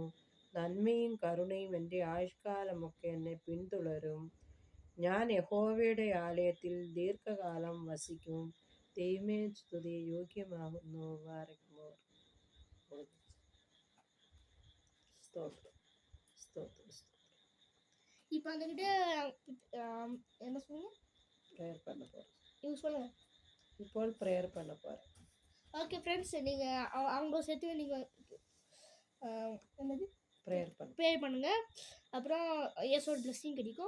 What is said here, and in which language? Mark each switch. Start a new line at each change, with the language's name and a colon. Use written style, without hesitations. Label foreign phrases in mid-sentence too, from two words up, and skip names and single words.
Malayalam: നന്മയും കരുണയും എൻ്റെ ആയുഷ്കാലമൊക്കെ എന്നെ പിന്തുടരും. ഞാൻ യഹോവയുടെ ആലയത്തിൽ ദീർഘകാലം വസിക്കും. ദൈവമേ, സ്തുതി യോഗ്യമാകുന്നു. വാരക്കുമോർ. സ്തോത്രം, സ്തോത്രം, സ്തോത്രം.
Tamil: இப்போ வந்துக்கிட்டு என்ன சொன்னீங்க? ப்ரேயர் பண்ண போகிறேன். நீங்கள் சொல்லுங்கள். இப்போ ப்ரேயர் பண்ண போகிறேன்.
English: okay friends,
Tamil: நீங்கள் அவங்க சேர்த்து நீங்கள் என்னது ப்ரேயர் பண்ணுங்கள், அப்புறம் இயேசுவோட பிளெஸிங் கிடைக்கும்.